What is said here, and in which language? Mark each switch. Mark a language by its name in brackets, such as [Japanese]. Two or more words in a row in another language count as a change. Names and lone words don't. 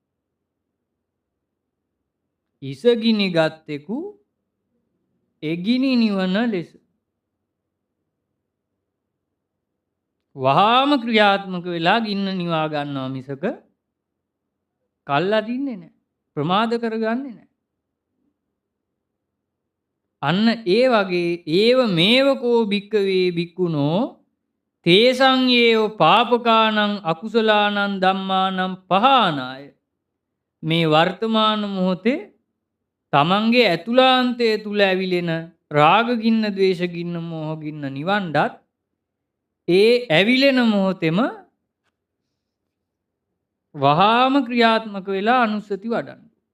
[Sinhala] ඉසගිනි ගත්තෙකු එගිනි නිවන ලෙස වහාම ක්‍රියාත්මක වෙලා ගින්න නිවා ගන්නවා මිසක කල් අදින්නේ නැහැ. ප්‍රමාද කරගන්නේ නැහැ. අන්න ඒ වගේ [Pali] ඒව මේවකෝ භික්කවේ භික්ඛුනෝ තේසං ඒව පාපකානං අකුසලානං ධම්මානං පහානාය [Sinhala] මේ වර්තමාන මොහොතේ තමන්ගේ ඇතුළාන්තය තුල ඇවිලෙන රාග ගින්න, ද්වේෂ ගින්න, මෝහ ගින්න නිවන්නත් ඒ ඇවිලෙන මොහොතෙම වහාම ක්‍රියාත්මක වෙලා අනුස්සති වඩන්න.